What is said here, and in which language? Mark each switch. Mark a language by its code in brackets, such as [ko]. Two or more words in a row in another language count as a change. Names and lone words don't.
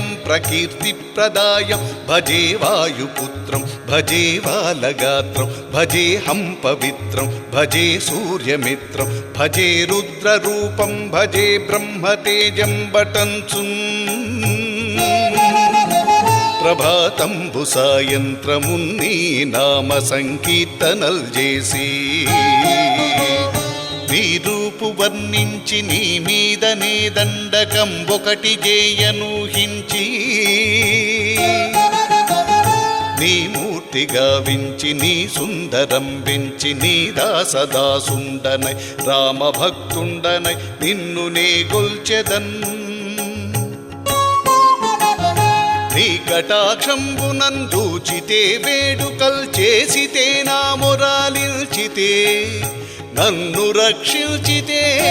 [sa] प्रकीर्तिप्रदायं भजे वायुपुत्रं भजे बालगात्रं भजेऽहं पवित्रं भजे सूर्यमित्रं भजे रुद्ररूपं भजे ब्रह्मतेजं बटन्सुं [te] ప్రభాతంబు సాయంత్రమున్ని నామ సంకీర్తనల్ చేసి నీ రూపు వర్ణించి నీ మీదనే దండకం ఒకటి చేయనూహించి నీ మూర్తి గావించి నీ సుందరం పెంచి నీ దాసదాసుండనై రామభక్తుండనై నిన్ను నే గొల్చెదన్ నీ కటాక్షంబునందూచితే వేడుకల్ చేసితే నా మొరాలిల్చితే నన్ను రక్షించితే